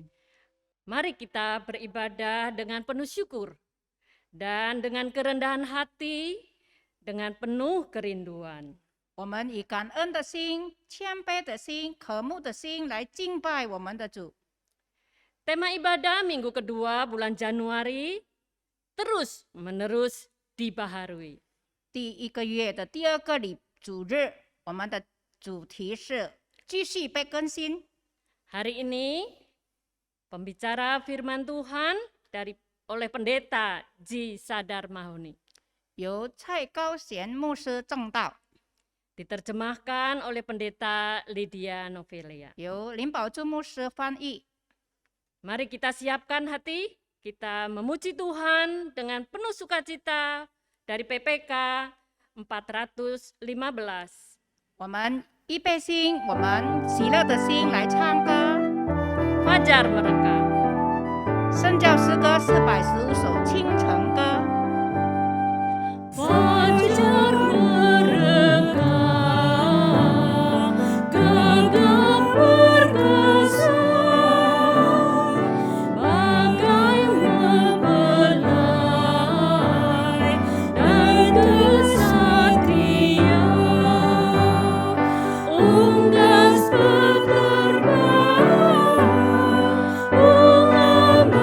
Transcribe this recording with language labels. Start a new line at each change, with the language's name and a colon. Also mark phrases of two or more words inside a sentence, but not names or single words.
Indonesian: Mari kita beribadah dengan penuh syukur dan dengan kerendahan hati, dengan penuh kerinduan.
Chinese: 我们以感恩的心、谦卑的心、渴慕的心来敬拜我们的主。
Indonesian: Tema ibadah minggu kedua bulan Januari terus menerus dibaharui.
Chinese: 第一个月的第二个主日，我们的主题是继续被更新。
Indonesian: Hari ini pembicara firman Tuhan oleh pendeta Ji Sadar Mahoni.
Chinese: 由蔡高贤牧师正道，
Indonesian: Diterjemahkan oleh pendeta Lydia Novelia.
Chinese: 由林宝珠牧师翻译。
Indonesian: Mari kita siapkan hati, kita memuji Tuhan dengan penuh sukacita dari PPK 415.
Chinese: 我们预备心，我们喜乐的心来唱歌。
Indonesian: Fajar merekam.
Chinese: 圣教诗歌415首清晨歌。
Indonesian: Fajar merekam, gegap perkasa, bagai mempelai dan kesatria, unggas berterbang, bunga